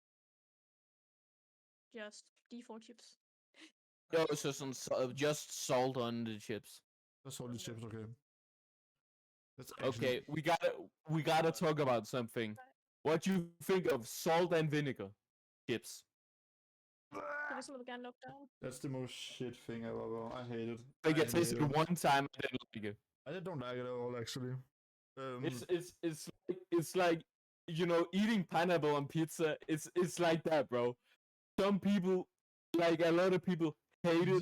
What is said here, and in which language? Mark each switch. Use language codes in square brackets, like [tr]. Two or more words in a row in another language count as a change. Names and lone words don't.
[en] Just D4 chips. Oh, so some just salt on the chips. That's all the chips, okay. That's Okay, we gotta talk about something. What you think of salt and vinegar chips? [da] Det var simpelthen gerne lukke døren. [en] That's the most shit thing ever. I hate it. I think I hate tasted it one time. I didn't like it. I don't like it at all, actually. It's like you know eating pineapple on pizza. It's like that, bro. Some people, like a lot of people, hate it.